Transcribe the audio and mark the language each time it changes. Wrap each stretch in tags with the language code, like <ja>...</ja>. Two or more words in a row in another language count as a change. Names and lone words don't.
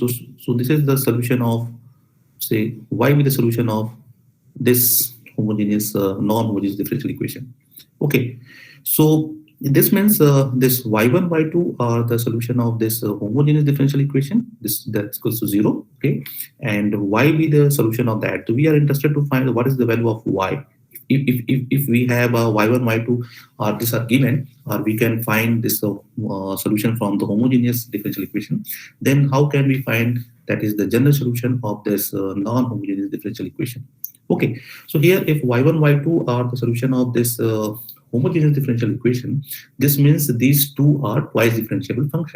<en>So this is the solution of, say, y be the solution of this homogeneous non-homogeneous differential equation. Okay, so this means this y1, y2 are the solution of this homogeneous differential equation. This that equals to 0. Okay, and y be the solution of that. So we are interested to find what is the value of y. If we have a y1, y2, or these are given, or we can find this solution from the homogeneous differential equation, then how can we find that is the general solution of this non-homogeneous differential equation? Okay, so here if y1, y2 are the solution of this homogeneous differential equation, this means these two are twice differentiable function.</en>